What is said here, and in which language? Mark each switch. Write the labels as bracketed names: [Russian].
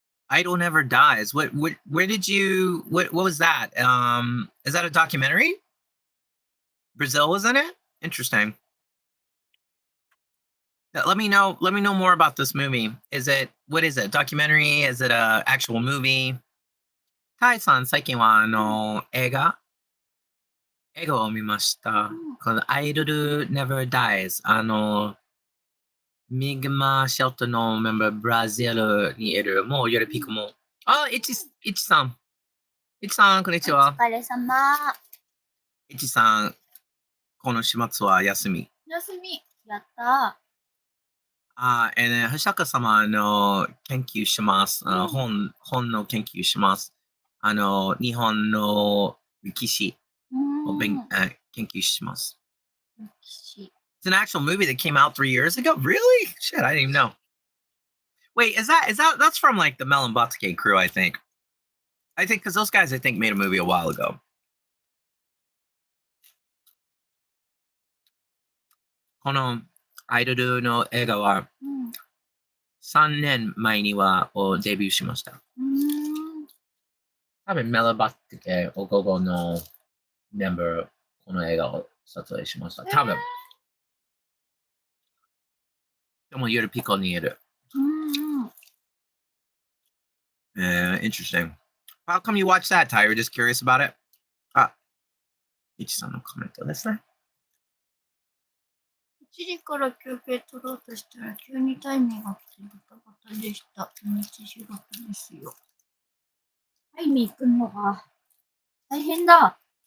[English] Idol Never Dies. Where did you what was that? Is that a documentary? Brazil was in it? Interesting. Let me know more about this movie. What is it? Documentary? Is it a actual movie? [Japanese] Tai-san, 最近は映画を見ました。この Idol Never Dies。ミグマシェルトのメンバー、ブラジルにいる、もうよりピコも。いちさん。いちさん、こんにちは。お疲れ様。いちさん、この週末は休み。休み。やった橋坂様の研究します。本の研究します。日本の歴史を研究します。歴史。 [English] It's an actual movie that came out 3 years ago? Really? Shit, I didn't even know. Wait, that's from like the Melon Batsuke crew, I think. Because those guys, I think, made a movie a while ago. [Japanese] このアイドルの映画は3年前にはデビューしました。多分メロンバッティお午後のメンバーこの映画を撮影しました。多分。でも夜ピコにいる。 [English] Interesting. How come you watch that, Ty? You're just curious about it? [Japanese] イチさんのコメントですね。 1時から休憩取ろうとしたら急にタイミーが来てバタバタでした。土日仕事ですよ。タイミー来んのが大変だ。